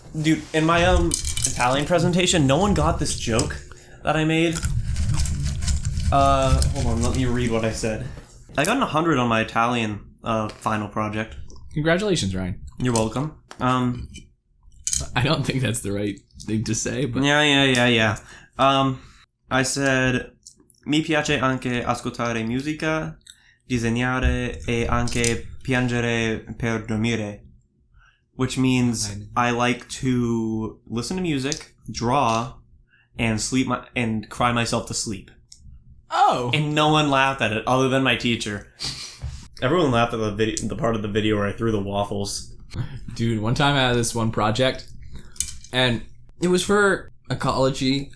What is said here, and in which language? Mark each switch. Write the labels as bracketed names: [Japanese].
[English] Dude, in my Italian presentation, no one got this joke that I made. Hold on, let me read what I said. I got 100 on my Italian final project. Congratulations, Ryan. You're welcome. I don't think that's the right thing to say, but... Yeah. I said, [Italian] mi piace anche ascoltare musica, disegnare e anche piangere per dormire. [English] Which means I like to listen to music, draw, and and cry myself to sleep. Oh! And no one laughed at it other than my teacher. Everyone laughed at the part of the video where I threw the waffles. Dude, one time I had this one project, and it was for ecology.